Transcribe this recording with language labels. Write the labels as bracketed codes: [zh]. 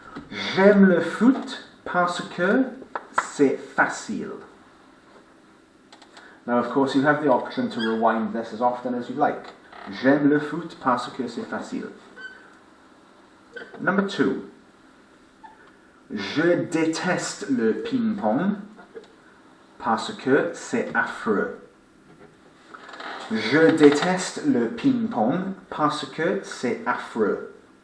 [fr] J'aime le foot parce que c'est facile. [en] Now, of course, you have the option to rewind this as often as you like. [fr] J'aime le foot parce que c'est facile. [en] Number two. [fr] Je déteste le ping-pong parce que c'est affreux. Je déteste le ping-pong parce que c'est affreux.